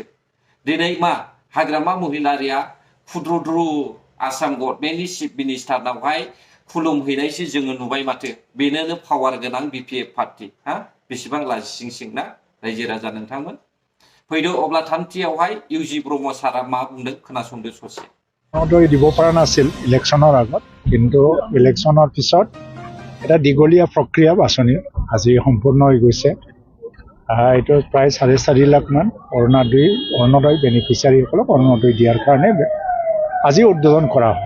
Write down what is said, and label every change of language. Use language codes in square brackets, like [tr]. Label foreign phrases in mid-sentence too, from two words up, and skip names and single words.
[brx] दिनै मा हाग्रामा महिलारिया खुद्रुद्रु आसाम गभर्नमेन्टनि चिफ मिनिस्टारनावहाय खुलुमहैनायसो जोङो नुबाय माथो। बेनोनो पावार गोनां BPF पार्टी। बेसेबां लाजिसिंसिं ना रायजो राजा नोंथांमोन। फैदो अब्ला थामथियावहाय UG ब्रह्म सारा मा बुंदों खोनासंदो ससे। [as] দিব পৰা নাছিল ইলেকশ্যনৰ আগত, কিন্তু ইলেকশ্যনৰ পিছত এটা দীঘলীয়া প্ৰক্ৰিয়া বাছনিৰ আজি সম্পূৰ্ণ হৈ গৈছে। এইটো প্ৰায় 4.5 লাখমান অৰুণোদয় বেনিফিচিয়াৰীসকলক অৰুণোদয় দিয়াৰ কাৰণে আজি উদ্বোধন কৰা হয়।